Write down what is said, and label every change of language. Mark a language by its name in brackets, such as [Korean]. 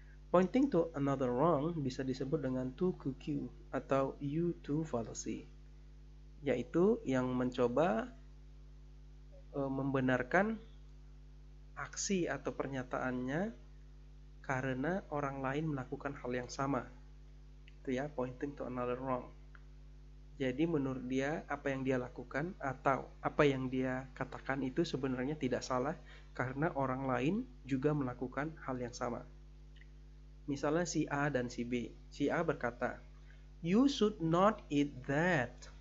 [English] Pointing to another wrong [Indonesian] bisa disebut dengan 2QQ atau U2 fallacy, yaitu yang mencoba membenarkan aksi atau pernyataannya karena orang lain melakukan hal yang sama. Itu ya, [English] pointing to another wrong. [Indonesian] Jadi menurut dia apa yang dia lakukan atau apa yang dia katakan itu sebenarnya tidak salah karena orang lain juga melakukan hal yang sama. Misalnya si A dan si B. Si A berkata, [English] "You should not eat that.